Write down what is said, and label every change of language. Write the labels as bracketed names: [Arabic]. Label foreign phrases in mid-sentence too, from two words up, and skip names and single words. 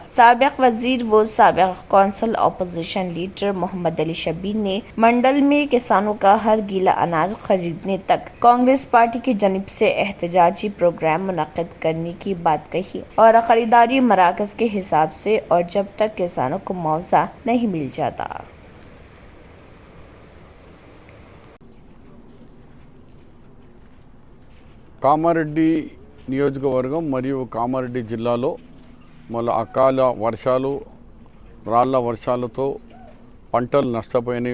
[Urdu] سابق وزیر و سابق کونسل اپوزیشن لیڈر محمد علی شبیر نے منڈل میں کسانوں کا ہر گیلا اناج خریدنے تک کانگریس پارٹی کی جانب سے احتجاجی پروگرام منعقد کرنے کی بات کہی اور خریداری مراکز کے حساب سے اور جب تک کسانوں کو معاوضہ نہیں مل جاتا۔ [Telugu] కామారెడ్డి నియోజకవర్గం మరియు కామారెడ్డి జిల్లాలో మళ్ళీ అకాల వర్షాలు రాళ్ల వర్షాలతో పంటలు నష్టపోయినాయి।